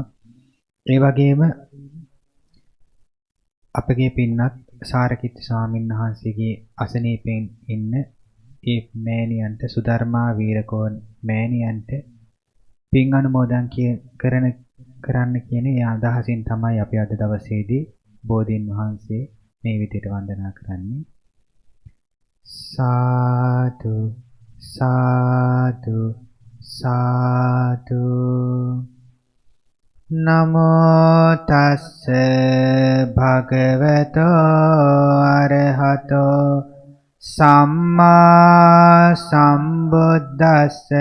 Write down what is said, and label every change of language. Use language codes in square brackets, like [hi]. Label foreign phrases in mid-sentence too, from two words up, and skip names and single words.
[si] ඒ වගේම අපගේ පින්නත් සාරකිත් ස්වාමීන් වහන්සේගේ අසනීපෙන් ඉන්න ඒ මෑණියන්ට, සුධර්මා වීරකෝන් මෑණියන්ට පින් අනුමෝදන් කරන්න කියන ඒ අදහසින් තමයි අපි අද දවසේදී බෝධීන් වහන්සේ මේ විදිහට වන්දනා කරන්නේ. සාදු සාදු සාදු. [pi] නමෝ තස්ස භගවතෝ අරහතෝ සම්මා සම්බුද්දස්ස.